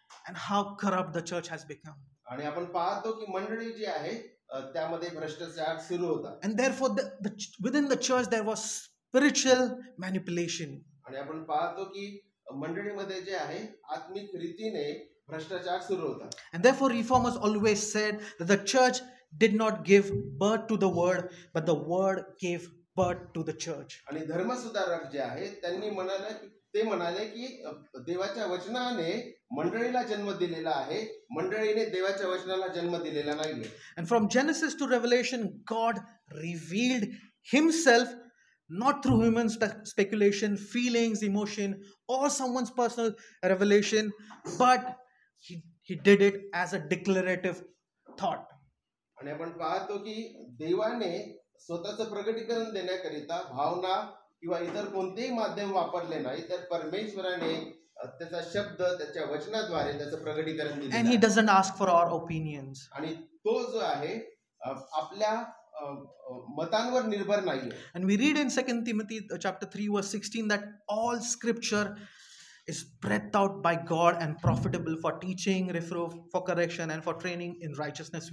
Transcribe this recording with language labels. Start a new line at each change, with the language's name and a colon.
English: And how corrupt the church has become.
Marathi: आणि आपण पाहतो की मंडळी जी आहे त्यामध्ये भ्रष्टाचार सुरू होता.
English: And therefore within the church there was spiritual manipulation.
Marathi: आणि आपण पाहतो की मंडळीमध्ये जे आहे आत्मिक रीतीने भ्रष्टाचार सुरू होता.
English: And therefore reformers always said that the church did not give birth to the word, but the word gave birth to the church.
Marathi: आणि धर्मसुधारक जे आहे त्यांनी म्हणाले की देवाच्या वचनाने मंडळीला जन्म दिलेला आहे, मंडळीने देवाच्या वचनाला जन्म दिलेला नाहीये.
English: And from Genesis to Revelation, God revealed Himself not through human speculation, feelings, emotion, or someone's personal revelation, but He did it as a declarative thought.
Marathi: आणि आपण पाहतो की देवाने स्वतःचं प्रकटीकरण देण्याकरिता भावना किंवा इतर कोणतेही माध्यम वापरले नाही, तर परमेश्वराने त्याचा शब्द त्याच्या वचनाद्वारे त्याचं प्रगटीकरण
English: And
Marathi: दिलेलं
English: he
Marathi: आहे.
English: doesn't ask for our opinions.
Marathi: आणि तो जो आहे आपल्या मतांवर निर्भर नाहीये.
English: And we read in 2 Timothy chapter 3 verse 16 that all scripture is breathed out by God and profitable for teaching, reproof, for correction, and for training in righteousness.